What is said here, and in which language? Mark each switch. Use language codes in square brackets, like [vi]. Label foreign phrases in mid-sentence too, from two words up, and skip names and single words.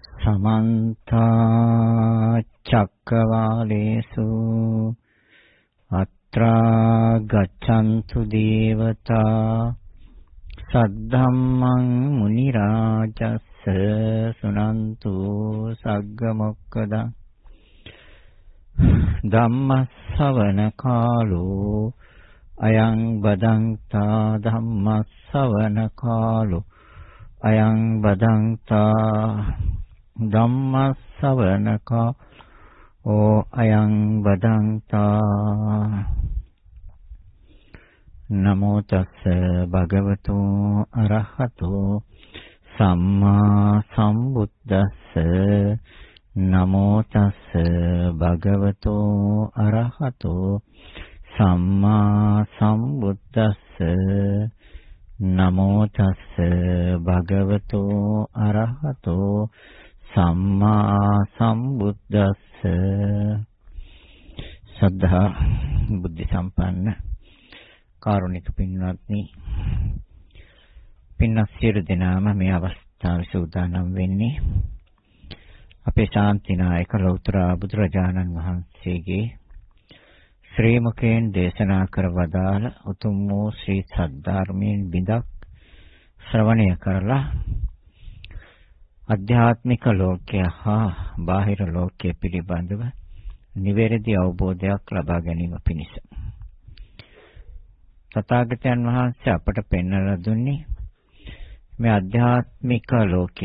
[pi] समन्त चक्रवालेषु अत्रा गच्छन्तु देवता सद्धम्मं मुनिराजस्स सुनन्तु सग्गमोक्खदं धम्मස්සවන කාලෝ අයං බදන්තා ධම්මස්සවන කාලෝ අයං බදන්තා ධම්මස්සවන කාලෝ අයං බදන්තා නමෝ තස්ස භගවතු අරහතෝ සම්මා සම්බුද්දස්ස නමෝ තස්ස භගවතු අරහතෝ සම්මා සම්බුද්දස්ස නමෝ තස්ස භගවතු අරහතෝ සම්මා සම්බුද්දස්ස [si] සද්ධා බුද්ධ සම්පන්න කාරුණික පින්වත්නි, පින්වත් සියලු දෙනාම මේ අවස්ථාවේ සූදානම් වෙන්නේ අපේ ශාන්තිනායක ලෞතර බුදුරජාණන් වහන්සේගේ ශ්‍රී මුඛයෙන් දේශනා කර වදාළ උතුම් වූ ශ්‍රී සද්ධර්මයෙන් බිඳක් ශ්‍රවණය කරලා අධ්‍යාත්මික ලෝකය හා බාහිර ලෝකය පිළිබඳව නිවැරදි අවබෝධයක් ලබා ගැනීම පිණිස තථාගතයන් වහන්සේ අපට පෙන්වලා දුන්නේ මේ අධ්‍යාත්මික ලෝකය.